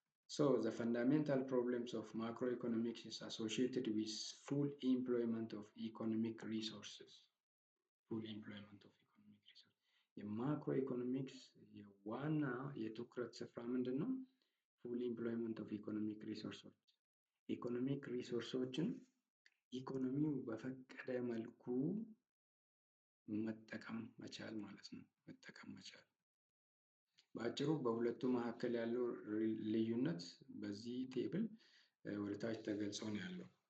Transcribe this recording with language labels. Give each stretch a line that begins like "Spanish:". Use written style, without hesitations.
English: So the fundamental problems of macroeconomics is associated with full employment of economic resources. Full employment of economic resources.
Amharic: የማክሮ ኢኮኖሚክስ የዋና የትኩረት ስፍራ ምንድን ነው? ፉል ኢምፕሎይመንት ኦፍ ኢኮኖሚክ ሪሶርሶች። ኢኮኖሚክ ሪሶርሶችን ኢኮኖሚው በፈቀደ መልኩ መጠቀም መቻል ማለት ነው። መጠቀም መቻል በአጭሩ በሁለቱ መካከል ያለው ልዩነት በዚህ ቴብል ወደታች ተገልጾ ነው ያለው።